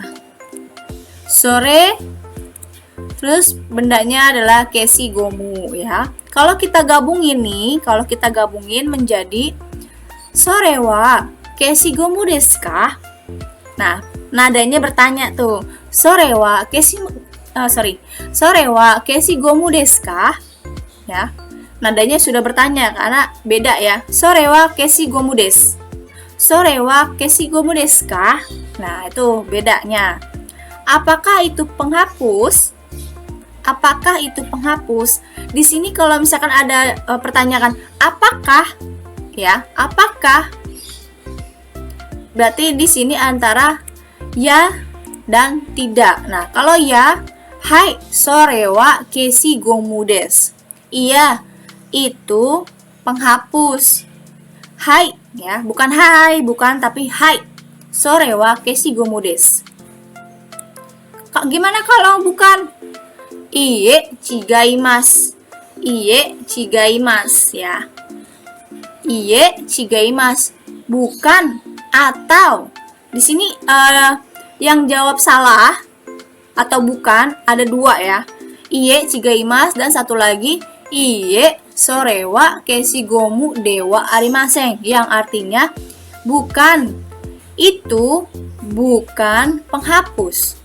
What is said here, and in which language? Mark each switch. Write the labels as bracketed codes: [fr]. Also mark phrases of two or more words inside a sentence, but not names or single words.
[id] Sore, terus bendanya adalah [ja] 消しゴム [id] ya. Kalau kita gabungin menjadi [ja] それは消しゴムですか? [id] Nah, nadanya bertanya tuh. [ja] それは消しゴムですか? Ya. [id] Nadanya sudah bertanya karena beda ya. [ja] それは消しゴムです. それは消しゴムですか? [id] Nah, itu bedanya. Apakah itu penghapus? Apakah itu penghapus? Di sini kalau misalkan ada pertanyaan apakah ya, apakah? Berarti di sini antara ya dan tidak. Nah, kalau ya, [ja] はいそれは消しゴムです. [id] Iya, itu penghapus. Hai ya, bukan hai, bukan tapi hai. [ja] それは消しゴムです. [id] Gimana kalau bukan? [ja] いいえ違います。いいえ違います ya. いいえ違います. [id] Bukan atau. Di sini yang jawab salah atau bukan ada dua ya. [ja] いいえ違います [id] dan satu lagi [ja] いいえそれは消しゴムではありません, [id] yang artinya bukan, itu bukan penghapus.